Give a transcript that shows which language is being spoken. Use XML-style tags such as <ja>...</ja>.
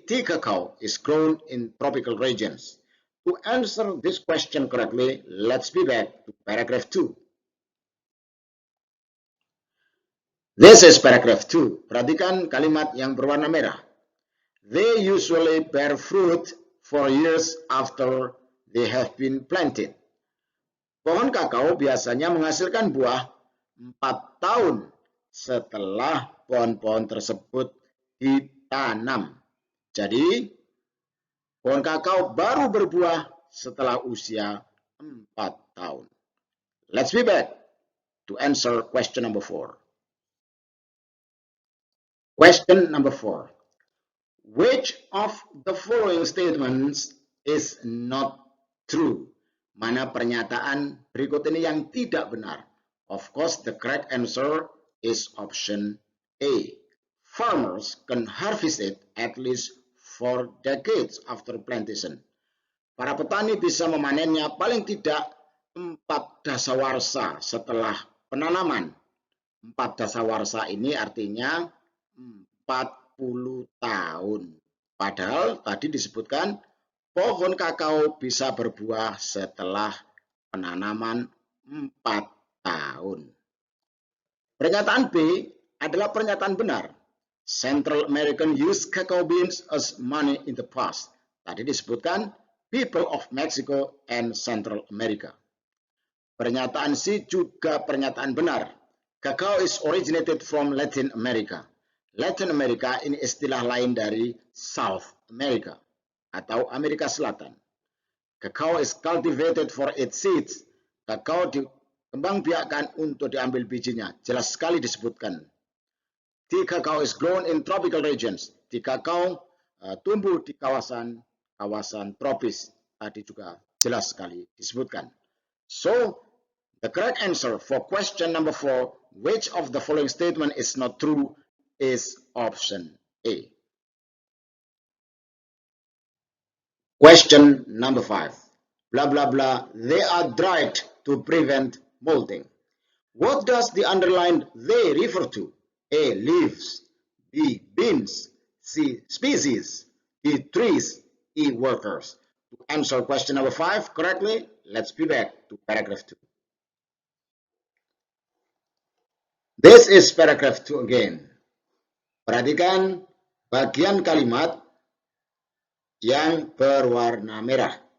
<en>Tea cacao is grown in tropical regions. To answer this question correctly, let's be back to paragraph 2. This is paragraph 2.</en> <id>Perhatikan kalimat yang berwarna merah.</id> <en>They usually bear fruit for years after they have been planted.</en> <id>Pohon kakao biasanya menghasilkan buah 4 tahun setelah pohon-pohon tersebut ditanam. Jadi, pohon kakao baru berbuah setelah usia 4 tahun.</id> <en>Let's be back to answer question number 4. Question number 4. Which of the following statements is not true?</en> <id>Mana pernyataan berikut ini yang tidak benar?</id> <en>Of course, the correct answer is option A. farmers can harvest it at least 4 decades after plantation.</en> <id>Para petani bisa memanennya paling tidak 4 dasawarsa setelah penanaman. 4 dasawarsa ini artinya 40 tahun. Padahal tadi disebutkan pohon kakao bisa berbuah setelah penanaman 4 tahun. Pernyataan B adalah pernyataan benar.</id> <en>Central American used cacao beans as money in the past.</en> <id>Tadi disebutkan</id> <en>people of Mexico and Central America.</en> <id>Pernyataan C juga pernyataan benar.</id> <en>Cacao is originated from Latin America.</en> <id>Latin America ini istilah lain dari South America atau Amerika Selatan.</id> <en>Cacao is cultivated for its seeds.</en> <id>Cacao dikembangbiakkan untuk diambil bijinya. Jelas sekali disebutkan.</id> <en>Tea cacao is grown in tropical regions.</en> <id>Tea cacao tumbuh di kawasan tropis. Tadi juga jelas sekali disebutkan.</id> <en>So, the correct answer for question number 4, which of the following statement is not true, is option A. Question number 5. Blah, blah, blah. They are dried to prevent molting. What does the underlined they refer to? A. Leaves. B. Beans. C. Species. D. Trees. E. Workers. To answer question number 5 correctly, let's be back to paragraph 2. This is paragraph 2 again.</en> <id>Perhatikan bagian kalimat yang berwarna merah.</id>